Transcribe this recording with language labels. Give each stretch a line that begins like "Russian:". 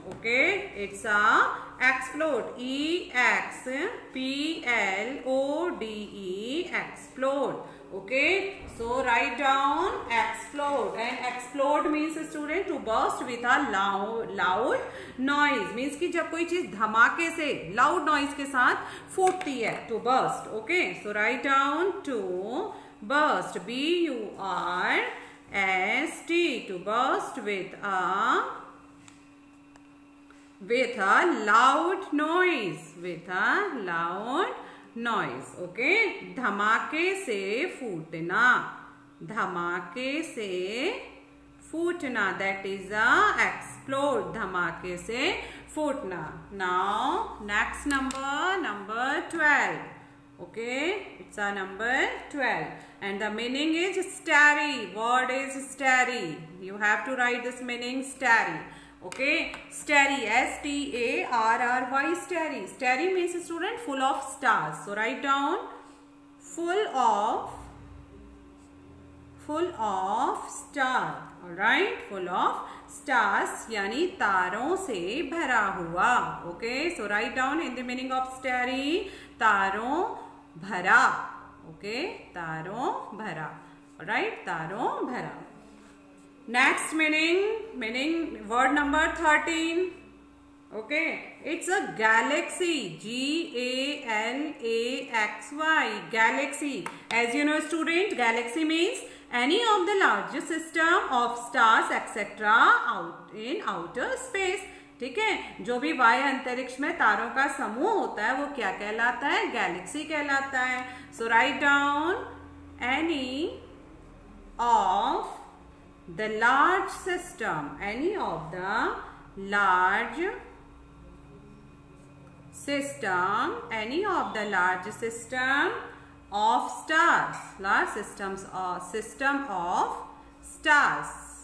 English: Okay, it's a explode, E-X-P-L-O-D-E, explode. Okay, so write down explode. And explode means, student, to burst with a loud noise.
Hindi: means कि जब कोई चीज धमाके से
English: loud noise
Hindi: के साथ फूटती है,
English: to burst. Okay, so write down to burst, B-U-R-S-T, to burst with a loud noise, with a loud noise.
Hindi: Okay, धमाके से फूटना, धमाके से फूटना,
English: that is a explode,
Hindi: धमाके से फूटना.
English: Now next number 12. Okay, it's a number 12 and the meaning is starry. What is starry? You have to write this meaning, starry. Okay, starry, S-T-A-R-R-Y, starry. Starry means, student, full of stars. So write down full of star. All right, full of stars
Hindi: यानी तारों से भरा हुआ.
English: Okay, so write down in the meaning of starry,
Hindi: तारों भरा. Okay, तारों भरा.
English: All right,
Hindi: तारों भरा.
English: Next meaning word number 13. Okay, it's a galaxy, G-A-L-A-X-Y, galaxy. As you know, student, galaxy means any of the largest system of stars etc. out in outer space.
Hindi: ठीक है, जो भी वाय अंतरिक्ष में तारों का समूह होता है वो क्या कहलाता है? गैलेक्सी कहलाता है.
English: So write down any of the large system, any of the large system of stars, large system of stars.